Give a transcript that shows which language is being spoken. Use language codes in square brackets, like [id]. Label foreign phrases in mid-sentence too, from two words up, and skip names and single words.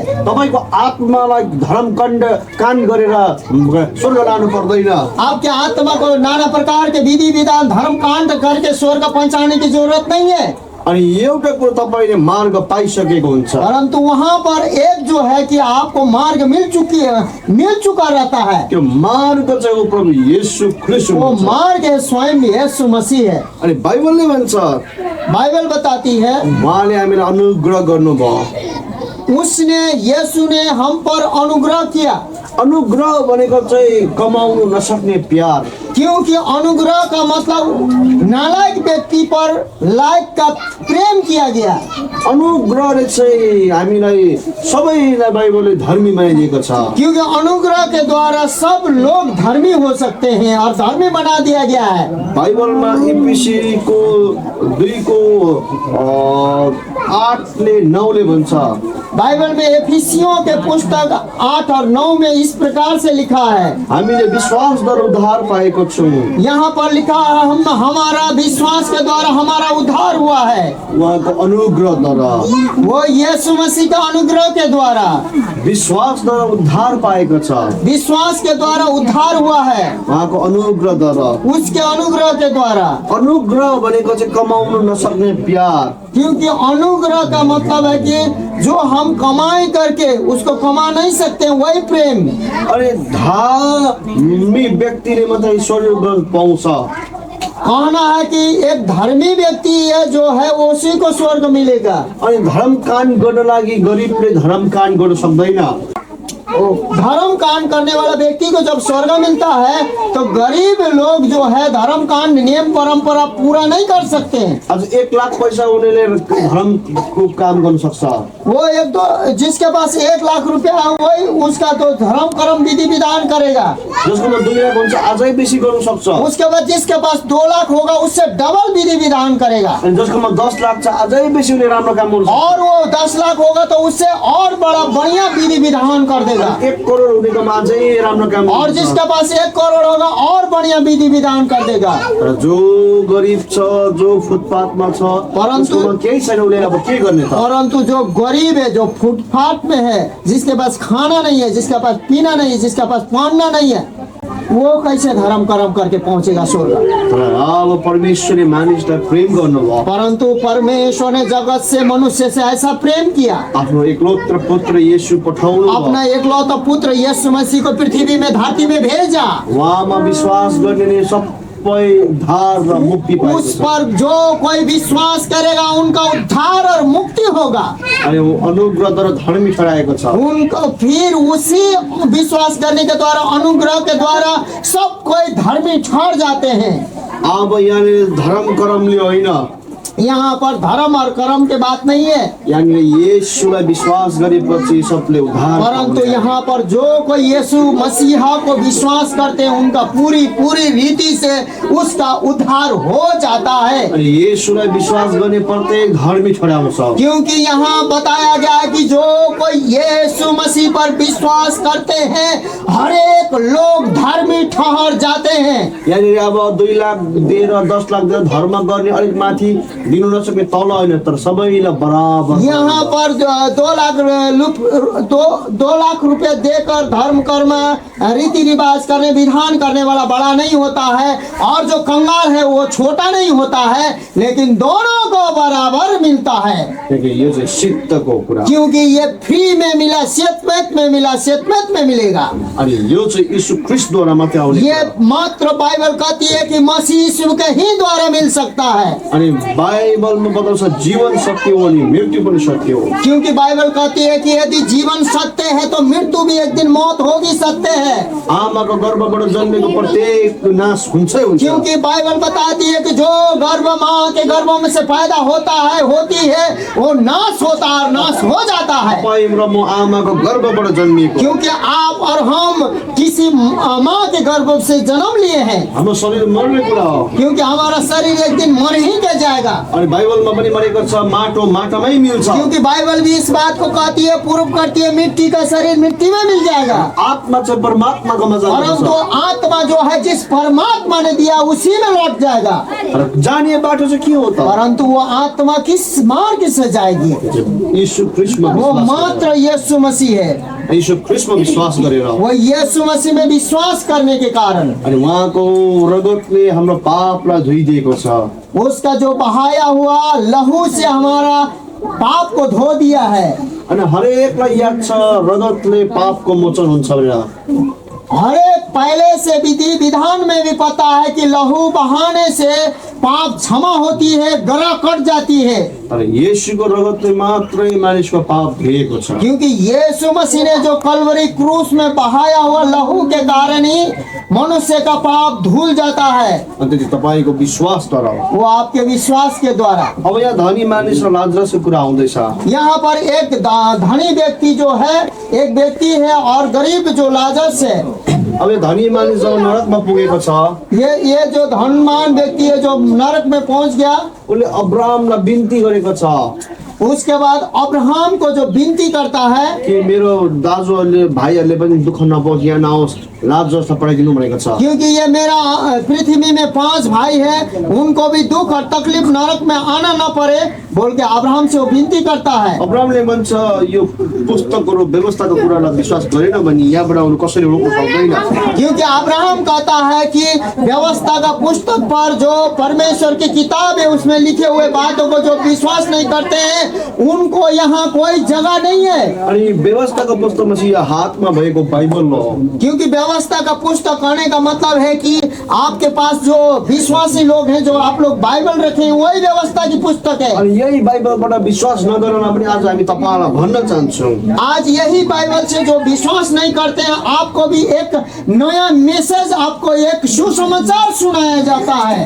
[ne] तपाईको आत्मालाई धर्मकाण्ड काण्ड गरेर स्वर्ग लानु पर्दैन। [hi] आपके आत्मा को नाना प्रकार के विधि विधान धर्म कांड करके स्वर्ग पहुंचाने की जरूरत नहीं है। [ne] अनि एउटा कुरो तपाईले मार्ग पाइसकेको हुन्छ। [hi] परंतु वहाँ पर एक जो है कि आपको मार्ग मिल चुका रहता है। [ne] त्यो मार्ग चाहिँ हो प्रभु येशू ख्रीष्ट [hi] वो [ne] हुनुहुन्छ। [hi] मार्ग है स्वयं यीशु मसीह है। [ne] अनि बाइबलले भन्छ [hi] बाइबल बताती है [ne] उहाँले हामीलाई अनुग्रह गर्नुभयो। [hi] उसने यीशु ने हम पर अनुग्रह किया। [ne] अनुग्रह भनेको चाहिँ कमाउनु नसक्ने प्यार। [hi] क्योंकि अनुग्रह का मतलब नालायक व्यक्ति पर लायक का प्रेम किया गया। [ne] अनुग्रहले चाहिँ हामीलाई सबैलाई बाइबलले धर्मी बनाइदिएको छ। [hi] क्योंकि अनुग्रह के द्वारा सब लोग धर्मी हो सकते हैं और धर्मी बना दिया गया है। [ne] बाइबलमा एफिसीको 2:8-9 भन्छ। [hi] बाइबल में एफिसियों के पुस्तक 8 और 9 में इस प्रकार से लिखा है, [ne] हामीले विश्वासद्वारा उद्धार पाएको छौँ। [hi] यहाँ पर लिखा है हमारा विश्वास के द्वारा हमारा उद्धार हुआ है। [ne] उहाँको अनुग्रहद्वारा, [hi] वो यीशु मसीह का अनुग्रह के द्वारा [ne] विश्वासद्वारा उद्धार पाएको छ। [hi] विश्वास के द्वारा उद्धार हुआ है, [ne] उहाँको अनुग्रहद्वारा। [hi] उसके अनुग्रह के द्वारा। [ne] अनुग्रह भनेको चाहिँ कमाउनु नसक्ने प्यार। [hi] क्योंकि अनुग्रह का मतलब है कि जो हम कमाई करके उसको कमा नहीं सकते वही प्रेम। [ne] अरे धार्मी व्यक्तिले मात्रै स्वर्ग पाउँछ। [hi] कहना है कि एक धर्मी व्यक्ति है जो है उसी को स्वर्ग मिलेगा। [ne] अनि धर्म काण्ड गर्न लागि गरिबले धर्म काण्ड गर्न सक्दैन। [hi] धर्म कांड करने वाला व्यक्ति को जब स्वर्ग मिलता है तो गरीब लोग जो है धर्म कांड नियम परंपरा पूरा नहीं कर सकते हैं। [ne] आज 1 लाख पैसा उनीहरूले धर्मको काम गर्न सक्छ। [hi] वो एक तो जिसके पास 1 लाख रुपया है वही उसका तो धर्म कर्म विधि विधान करेगा। [ne] जसकोमा 2 लाख हुन्छ अझै बेसी गर्न सक्छ। [hi] उसके बाद जिसके पास 2 लाख होगा उससे डबल विधि विधान करेगा। [ne] अनि जसकोमा 10 लाख छ अझै बेसी उनीहरूले राम्रो काम गर्छ। [hi] और वो 10 लाख होगा तो उससे और बड़ा बढ़िया विधि विधान कर देगा। [ne] 1 करोड हुनेकोमा अझै राम्रो काम [hi] और जिसके पास 1 करोड़ होगा और बढ़िया विधि विधान कर देगा। [ne] र जो गरिब छ, जो फुटपाथमा छ, परन्तु केही छैन उसले अब के गर्ने त? [hi] परंतु जो गरीब है, जो फुटपाथ में है, जिसके पास खाना नहीं है, जिसके पास पीना नहीं है, जिसके पास पहनना नहीं है, वो कैसे धर्म कर्म करके पहुंचेगा स्वर्ग? [ne] तर अब परमेश्वरले मानिसलाई प्रेम गर्नुभयो। [hi] परंतु परमेश्वर ने जगत से मनुष्य से ऐसा प्रेम किया, [ne] आफ्नो एकलौत्र पुत्र येशू पठाउनु [hi] अपना एकलौता पुत्र यीशु मसीह को पृथ्वी में धरती में भेजा। [ne] उहाँमा विश्वास गर्नेले सबै उद्धार र मुक्ति पाएको [hi] उस [ne] छ। [hi] पर जो कोई विश्वास करेगा उनका उद्धार और मुक्ति होगा। [ne] अनि अनुग्रहद्वारा धर्मी ठहराएको छ। [hi] उनको फिर उसी विश्वास करने के द्वारा अनुग्रह के द्वारा सब कोई धर्मी ठहर जाते हैं। [ne] अब यहाँनिर धर्म कर्मले होइन, [hi] यहाँ पर धर्म और कर्म की बात नहीं है, [ne] यहाँनिर येशूलाई विश्वास गरेपछि सबले उद्धार [hi] परंतु [ne] पाउँछ। [hi] यहाँ पर जो कोई यीशु मसीहा को विश्वास करते हैं उनका पूरी पूरी रीति से उसका उद्धार हो जाता है। [ne] अनि येशूलाई विश्वास गर्ने प्रत्येक धर्मी ठहराउँछ। [hi] क्योंकि यहाँ बताया गया है कि जो कोई यीशु मसीह पर विश्वास करते हैं हर एक लोग धर्मी ठहर जाते हैं। [ne] यहाँनिर अब 2 लाख दिएर 10 लाख दिएर धर्म गर्ने अलिक माथि दिनु नसक्ने तल होइन, तर सबैलाई बराबर। [hi] यहाँ पर 2 लाख रुपए देकर धर्म कर्म रीति रिवाज करने विधान करने वाला बड़ा नहीं होता है और जो कंगाल है वो छोटा नहीं होता है, लेकिन दोनों को बराबर मिलता है। [ne] किनकि यो चाहिँ सिद्धको कुरा। [hi] क्योंकि ये फ्री में मिला, सेतमेत में मिला, सेतमेत में मिलेगा। [ne] अनि यो चाहिँ यीशु ख्रीष्टद्वारा मात्रै आउने [hi] ये [ne] कुरा। [hi] मात्र बाइबल कहती है कि मसीह यीशु के ही द्वारा मिल सकता है। [ne] अनि बाइबलमा बताउँछ जीवन सत्य हो अनि मृत्यु पनि सत्य हो। [hi] क्योंकि बाइबल कहती है कि यदि जीवन सत्य है तो मृत्यु भी एक दिन मौत होगी सत्य है। [ne] आमाको गर्भबाट जन्मेको प्रत्येक नाश हुन्छै हुन्छ। [hi] क्योंकि बाइबल बताती है कि जो गर्भ माँ के गर्भ में से पैदा होता है होती है वो नाश होता है और नाश हो जाता है। [ne] तपाईँ र म आमाको गर्भबाट जन्मिएको। [hi] क्योंकि आप और हम किसी माँ के गर्भ से जन्म लिए हैं। [ne] हाम्रो शरीर मर्ने कुरा हो। [hi] क्योंकि हमारा शरीर एक दिन मर ही के जाएगा। [ne] अनि बाइबलमा पनि भनेको छ माटो माटामै मिल्छ। [hi] क्योंकि बाइबल भी इस बात को कहती है, पूर्व करती है, मिट्टी का शरीर मिट्टी में मिल जाएगा। [ne] आत्मा चाहिँ परमात्माकोमा [hi] परंतु [ne] जान्छ। [hi] आत्मा जो है जिस परमात्मा ने दिया उसी में लौट जाएगा। [ne] र जाने बाटो चाहिँ के हो त? [hi] परंतु वो आत्मा किस मार्ग से जाएगी? [ne] यीशु ख्रीष्टमा [hi] वो [ne] विश्वास [hi] मात्र यीशु मसीह है। [ne] गरेर, यीशु ख्रीष्टमा विश्वास गरेर, [hi] वो यीशु मसीह में विश्वास करने के कारण [ne] अनि उहाँको रगतले हाम्रो पापलाई धोइदिएको छ। [hi] उसका जो बहाया हुआ लहू से हमारा पाप को धो दिया है। [ne] अनि हरेकलाई याद छ रगतले पापको मोचन हुन्छ भनेर। [hi] हर एक पहले से विधि विधान में भी पता है कि लहू बहाने से पाप क्षमा होती है, गरा कट जाती है। [ne] तर येशूको रगतले मात्रै मानिसको पाप धोएको छ। [hi] क्योंकि यीशु मसीह ने जो कलवरी क्रूस में बहाया हुआ लहू के कारण ही मनुष्य का पाप धुल जाता है। [ne] अनि त्यो तपाईँको विश्वासद्वारा हो। [hi] वो आपके विश्वास के द्वारा। [ne] अब यहाँ धनी मानिस र लाजरसको कुरा आउँदैछ। [hi] यहाँ पर एक धनी व्यक्ति जो है, एक व्यक्ति है और गरीब जो लाजरस है। [ne] अब यो धनी मानिस जब नरकमा पुगेको छ, [hi] ये जो धनवान व्यक्ति है जो नरक में पहुंच गया, [ne] उसले अब्राहमलाई बिन्ती गरेको छ [hi] उसके बाद अब्राहम को जो विनती करता है [ne] कि मेरो दाजुहरूले भाइहरूले पनि दुःख नपाओस्, यहाँ नआओस्, लाजरसलाई पठाइदिनु भनेको छ। [hi] क्योंकि ये मेरा पृथ्वी में 5 भाई है, उनको भी दुख और तकलीफ नरक में आना न पड़े बोल के अब्राहम से वो विनती करता है। [ne] अब्राहमले भन्छ यो पुस्तकको व्यवस्थाको कुरालाई विश्वास गरेन भने यहाँबाट अरू कसैले रोक्न सक्दैन। [hi] क्योंकि अब्राहम कहता है कि व्यवस्था का पुस्तक पर जो परमेश्वर की किताब है उसमें लिखे हुए बातों को जो विश्वास नहीं करते हैं उनको यहाँ कोई जगह नहीं है। [ne] अनि व्यवस्थाको पुस्तकमा चाहिँ यो हातमा भएको बाइबल हो। [hi] क्योंकि व्यवस्था का पुस्तक कहने का मतलब है कि आपके पास जो विश्वासी लोग हैं, जो आप लोग बाइबल रखे हैं, वही व्यवस्था की पुस्तक है। [ne] अनि यही बाइबलबाट विश्वास नगर्न पनि आज हामी तपाईँलाई भन्न चाहन्छौँ। [hi] आज यही बाइबल से जो विश्वास नहीं करते हैं, आपको भी एक नया मैसेज, आपको एक सुसमाचार सुनाया जाता है।